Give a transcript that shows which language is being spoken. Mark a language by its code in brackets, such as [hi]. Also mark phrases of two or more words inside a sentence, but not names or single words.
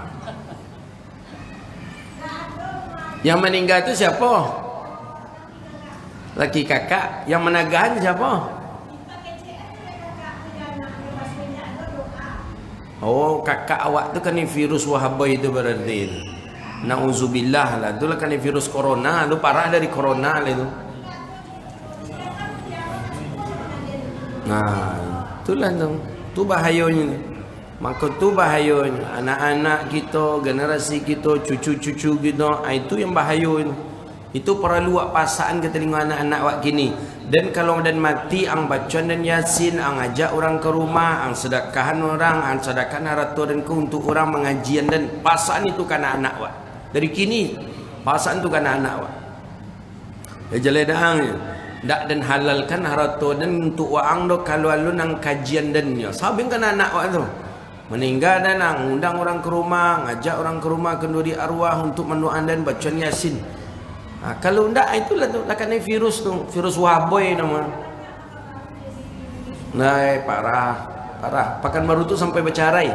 [id] Yang meninggal itu siapa? Laki kakak. Yang menagahan siapa? [min] Oh, kakak awak tu kan ni virus Wahaboy itu berarti. Nauzubillah lah. Itulah kan ni virus corona. Lu parah dari corona lah itu. Itulah tu. Tu bahayanya. Maka tu bahayanya. [id] Anak-anak kita, generasi kita, cucu-cucu kita, itu yang bahaya itu. [min] Itu perlu pasaan ke telinga anak-anak wak kini. Dan kalau dan mati ang bacaan dan Yasin, ang ajak orang ke rumah, ang sedekahan orang, ang sedekahan harta dan ke untuk orang mengajian, dan pasaan itu kan anak wak. Dari kini pasaan itu kan anak wak. Jeledangnya. Dak dan halalkan harta dan untuk waang do kalau alun ang kajian dannya. Sabing kan anak wak tu. [id] Meninggal dan undang orang ke rumah, ngajak orang ke rumah kenduri arwah untuk mendoakan dan bacaan Yasin. [min] Kalau ndak itulah tu akan virus tu, virus Wahaboy nama. Parah. Pekanbaru tu sampai bercerai.